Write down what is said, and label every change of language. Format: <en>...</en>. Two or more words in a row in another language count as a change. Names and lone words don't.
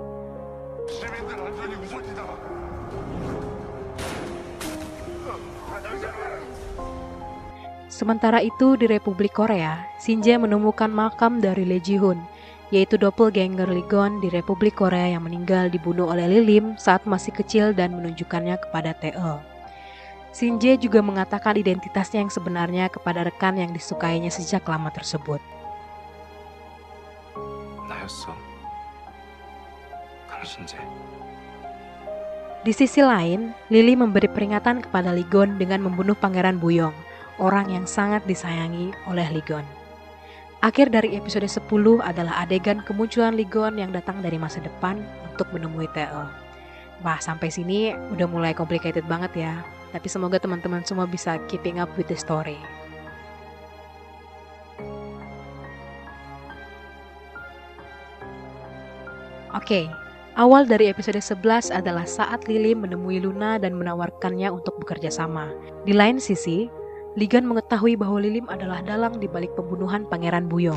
<id>Sementara itu di Republik Korea, Shinjae menemukan makam dari Lee Ji-hoon, yaitu doppelganger Ligon di Republik Korea yang meninggal dibunuh oleh Lilim saat masih kecil dan menunjukkannya kepada TL. Shinjae juga mengatakan identitasnya yang sebenarnya kepada rekan yang disukainya sejak lama tersebut.</id> <ko>나였어. 강신재.</ko> <id>Di sisi lain, Lily memberi peringatan kepada Ligon dengan membunuh Pangeran Buyong, orang yang sangat disayangi oleh Ligon. Akhir dari episode 10 adalah adegan kemunculan Ligon yang datang dari masa depan untuk menemui TL. Wah, sampai sini udah mulai complicated banget ya. Tapi semoga teman-teman semua bisa</id> <en>keeping up with the story.</en> <id>Oke, awal dari episode 11 adalah saat Lily menemui Luna dan menawarkannya untuk bekerja sama. Di lain sisi, Ligon mengetahui bahwa Lilim adalah dalang di balik pembunuhan Pangeran Buyong.</id>